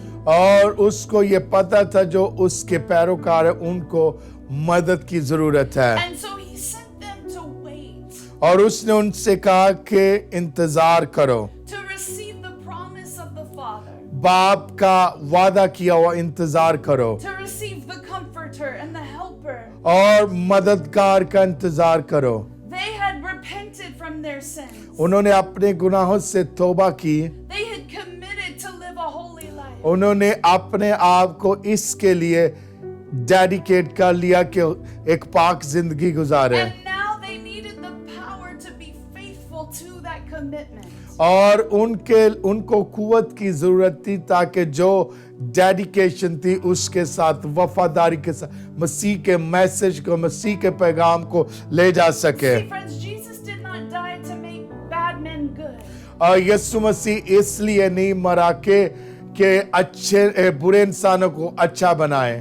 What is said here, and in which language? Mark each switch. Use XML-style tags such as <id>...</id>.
<hi>और उसको ये पता था जो उसके पैरोकार है उनको मदद की जरूरत है।</hi> <en>And so He sent them to wait,</en> <hi>और उसने उनसे कहा कि इंतजार करो</hi> <en>to receive the promise of the</en> <hi>बाप का वादा किया हुआ इंतजार करो</hi> <en>to receive the comforter and the helper.</en> <hi>और मददगार का इंतजार करो।</hi> <en>They had repented from their sins.</en> <hi>उन्होंने अपने गुनाहों से तौबा की,</hi> <en>They had committed to live a holy life.</en> <hi>उन्होंने अपने आप को इसके लिए डेडिकेट कर लिया कि एक पाक जिंदगी गुजारे</hi> <en>And now they needed the power to be faithful to that commitment.</en> <hi>और उनको कुव्वत की जरूरत थी ताकि जो डेडिकेशन थी उसके साथ वफादारी के साथ मसीह के मैसेज को, मसीह के पैगाम को ले जा सके।</hi> <en>See, friends, Jesus did not die to make bad men good.</en> <hi>और यीशु मसीह इसलिए नहीं मरा के अच्छे बुरे इंसानों को अच्छा बनाए।</hi>